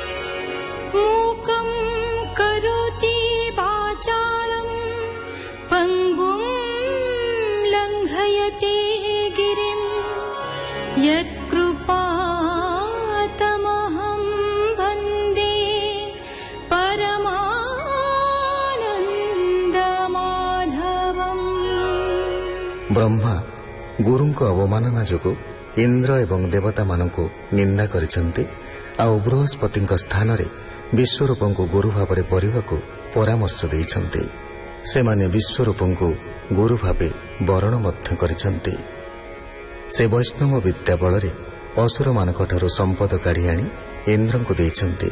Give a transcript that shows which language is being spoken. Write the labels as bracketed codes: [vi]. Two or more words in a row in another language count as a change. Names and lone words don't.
[sa] मूकं करोति वाचालं पङ्गुं लङ्घयति गिरिं यत्कृपातमहं वन्दे परमानन्दमाधवम्। [or] ब्रह्मा गुरुଙ୍କ ଅବମାନନା ଯୋଗୁଁ ଇନ୍ଦ୍ର ଏବଂ ଦେବତାମାନଙ୍କୁ ନିନ୍ଦା କରିଛନ୍ତି ଆଉ ବୃହସ୍ପତିଙ୍କ ସ୍ଥାନରେ ବିଶ୍ୱରୂପଙ୍କୁ ଗୁରୁ ଭାବରେ କରିବାକୁ ପରାମର୍ଶ ଦେଇଛନ୍ତି। ସେମାନେ ବିଶ୍ୱରୂପଙ୍କୁ ଗୁରୁ ଭାବେ ବରଣ ମଧ୍ୟ କରିଛନ୍ତି। ସେ ବୈଷ୍ଣବ ବିଦ୍ୟା ବଳରେ ଅସୁରମାନଙ୍କଠାରୁ ସମ୍ପଦ କାଢ଼ି ଆଣି ଇନ୍ଦ୍ରଙ୍କୁ ଦେଇଛନ୍ତି।